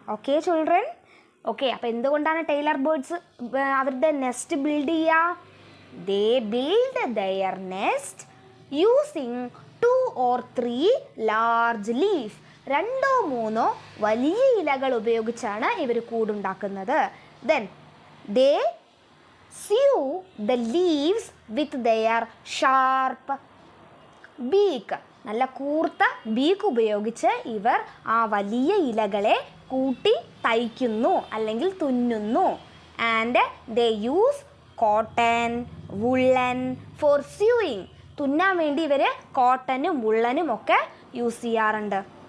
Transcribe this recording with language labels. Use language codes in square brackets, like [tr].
[ml] Okay children, okay. അപ്പോൾ എന്തുകൊണ്ടാണ് Taylor birds അവരുടെ നെസ്റ്റ് ബിൽഡ് ചെയ്യുക? [en] They build their nest using 2 or 3 large leaf. [ml] 2 or 3 വലിയ ഇലകൾ ഉപയോഗിച്ചാണ് ഇവർ കൂടുണ്ടാക്കുന്നത്. [en] Then they sew the leaves with their sharp beak. [ml] നല്ല കൂർത്ത ബീക്ക് ഉപയോഗിച്ച് ഇവർ ആ വലിയ ഇലകളെ കൂട്ടി തയ്ക്കുന്നു അല്ലെങ്കിൽ തുന്നുന്നു. [en] And they use cotton, woollen for sewing. [ml] തുന്നാൻ വേണ്ടി ഇവർ കോട്ടനും വുള്ളനും ഒക്കെ യൂസ് ചെയ്യാറുണ്ട്.